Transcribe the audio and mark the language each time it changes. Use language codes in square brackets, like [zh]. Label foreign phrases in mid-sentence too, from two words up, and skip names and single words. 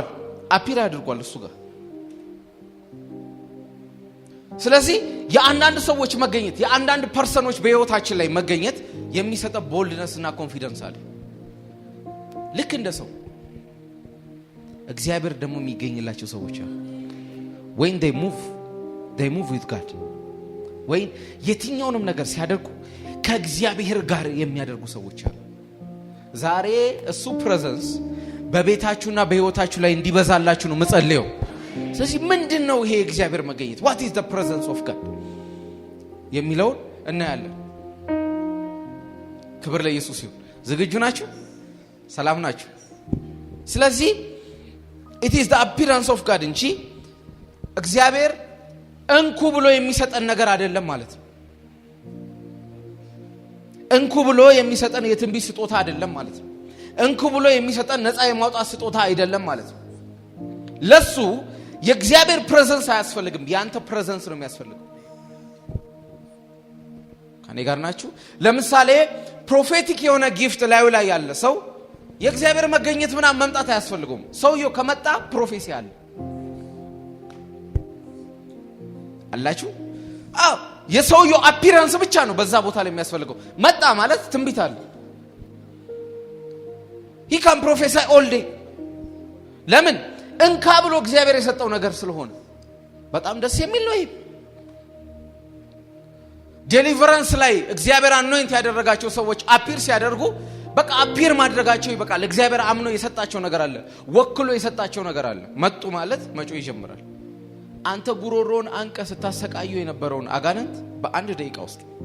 [am] አፒር አድርጓል እሱ ጋር። ስለዚህ የአንዳንድ ሰዎች መገኘት የአንዳንድ ፐርሰኖች በህይወታችን ላይ መገኘት የሚሰጠው ቦልድነስ እና ኮንፊደንስ አለ። ልክ እንደ ሰው እግዚአብሔር ደግሞ የሚገኝላቸው ሰዎች አሉ። [en] when they move with God [am] ወይ የትኛውንም ነገር ሲያደርጉ ከእግዚአብሔር ጋር የሚያደርጉ ሰዎች አሉ። ዛሬ እሱ ፕሬዘንስ በቤታችሁና በህይወታችሁ ላይ እንዲበዛላችሁ ነው መጸለየው። ስለዚህ ምንድነው ይሄ እግዚአብሔር መገኘት? [en] what is the presence of God [am] የሚለው እናያለን። ክብር ለኢየሱስ ይሁን። ዝግጁ ናችሁ? ሰላም ናችሁ? ስለዚህ [en] it is the appearance of God [am] እንጂ እግዚአብሔር እንኩ ብሎ የሚሰጠን ነገር አይደለም ማለት ነው። እንኩ ብሎ የሚሰጠን የትንቢት ስጦታ አይደለም ማለት ነው። እንኩ ብሎ የሚሰጠን ነፃ የማውጣት ስጦታ አይደለም ማለት ነው። ለሱ የእግዚአብሔር ፕሬዘንስ አያስፈልግም፣ ያንተ ፕሬዘንስ ነው የሚያስፈልገው። ከኔ ጋር ናችሁ? ለምሳሌ ፕሮፌቲክ የሆነ ጊፍት ላይ ያለ ሰው የእግዚአብሔር መገኘት ምናምን መምጣት አያስፈልገውም። ሰውየው ከመጣ ፕሮፌሲ አለ አላችሁ? አዎ፣ የሰውየው አፒራንስ ብቻ ነው በዛ ቦታ ላይ የሚያስፈልገው። መጣ ማለት ትንቢት አለ። [en] he can prophesy all day። [am] ለምን? እንካ ብሎ እግዚአብሔር የሰጠው ነገር ስለሆነ በጣም ደስ የሚል ነው። ይሄ ዴሊቨረንስ ላይ እግዚአብሔር አኖይንት ያደረጋቸው ሰዎች አፒር ሲያደርጉ በቃ አፒር ማድረጋቸው ይበቃል። እግዚአብሔር አምኖ የሰጣቸው ነገር አለ፣ ወክሎ የሰጣቸው ነገር አለ። መጡ ማለት መጮ ይጀምራል። አንተ ጉሮሮን አንቀ ስታሰቃዩ የነበረውን አጋንንት በአንድ ደቂቃ ውስጥ